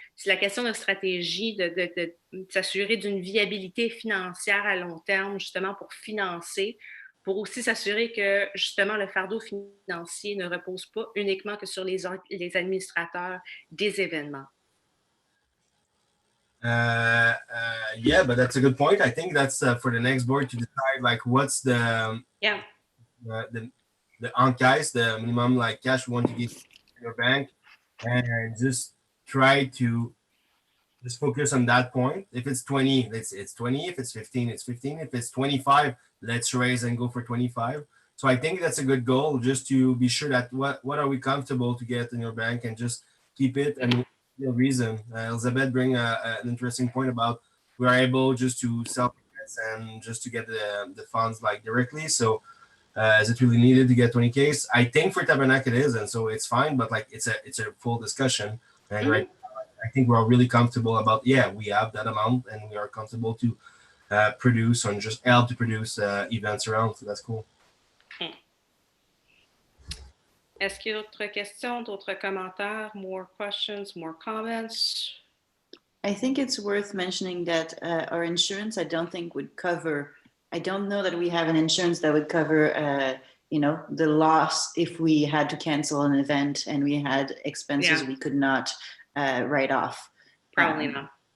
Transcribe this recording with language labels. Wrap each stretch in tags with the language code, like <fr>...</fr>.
<fr>c'est la question de stratégie, de s'assurer d'une viabilité financière à long terme, justement pour financer, pour aussi s'assurer que justement le fardeau financier ne repose pas uniquement que sur les administrateurs des événements.</fr> <en>Yeah, but that's a good point. I think that's for the next board to decide, like, what's the encaisse, the minimum like cash we want to give in your bank, and just try to just focus on that point. If it's 20, it's 20. If it's 15, it's 15. If it's 25, let's raise and go for 25. So I think that's a good goal, just to be sure that what are we comfortable to get in your bank and just keep it. And the reason Elizabeth bring an interesting point about we are able just to sell tickets and just to get the funds like directly. So is it really needed to get 20K? I think for Tabernacle it is, and so it's fine, but like it's a full discussion. And right now, I think we're all really comfortable about, yeah, we have that amount and we are comfortable to produce and just help to produce events around. So that's cool.</en> <fr>Est-ce qu'il y a d'autres questions, d'autres commentaires,</fr> <en>more questions, more comments? I think it's worth mentioning that our insurance, I don't think would cover, I don't know that we have an insurance that would cover, you know, the loss if we had to cancel an event and we had expenses we could not write off. Probably not.</en>